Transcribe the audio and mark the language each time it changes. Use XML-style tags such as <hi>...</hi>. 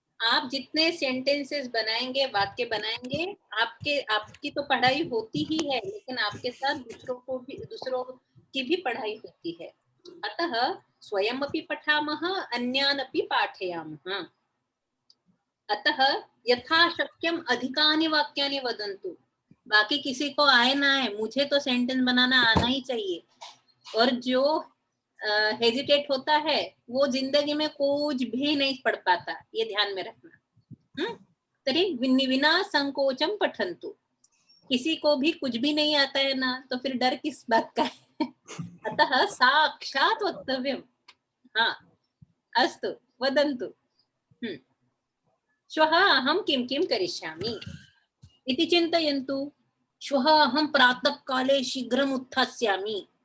<hi>आप जितने सेंटेंसेस बनाएंगे, वाक्य बनाएंगे, आपकी तो पढ़ाई होती ही है, लेकिन आपके साथ दूसरों की भी पढ़ाई होती है।</hi> <sa>अतः स्वयं अपि पठामः, अन्यान् अपि पाठयामः। अतः यथाशक्यम अधिकानि वाक्यानि वदन्तु।</sa> <hi>बाकी किसी को आए ना आए, मुझे तो सेंटेंस बनाना आना ही चाहिए। और जो हेजिटेट होता है वो जिंदगी में कुछ भी नहीं पढ़ पाता, ये ध्यान में रखना।</hi> <sa>तरी विना संकोचम पठन्तु।</sa> <hi>किसी को भी कुछ भी नहीं आता है ना, तो फिर डर किस बात का है?</hi> <sa>अतः साक्षात् वक्तव्यम्। हाँ, अस्तु, वदन्तु। श्वः अहं किं किं करिष्यामि इति चिन्तयन्तु। श्वः अहं प्रातःकाले शीघ्रम् उत्थास्यामि।</sa>